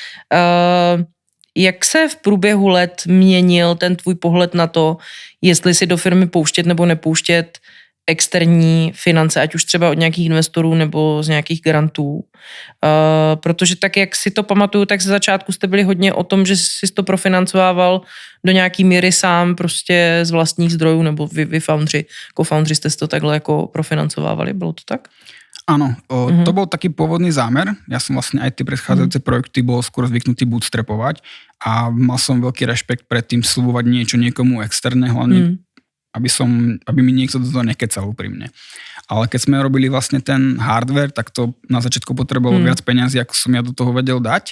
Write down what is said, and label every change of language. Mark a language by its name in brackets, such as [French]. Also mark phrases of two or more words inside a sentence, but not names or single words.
[Czech] Jak se v průběhu let měnil ten tvůj pohled na to, jestli si do firmy pouštět nebo nepouštět externí finance, ať už třeba od nějakých investorů nebo z nějakých grantů? Protože tak, jak si to pamatuju, tak ze začátku jste byli hodně o tom, že jsi to profinancovával do nějaký míry sám prostě z vlastních zdrojů, nebo vy foundři, co-foundři jste si to takhle jako profinancovávali, bylo to tak? [Slovak] Áno, to bol taký pôvodný zámer. Ja som vlastne aj tie predchádzajúce projekty bol skôr zvyknutý bootstrapovať a mal som veľký rešpekt pred tým sľubovať niečo niekomu externé, hlavne aby mi niekto do toho nekecal úprimne. Ale keď sme robili vlastne ten hardware, tak to na začiatku potrebovalo viac peniazy, ako som ja do toho vedel dať.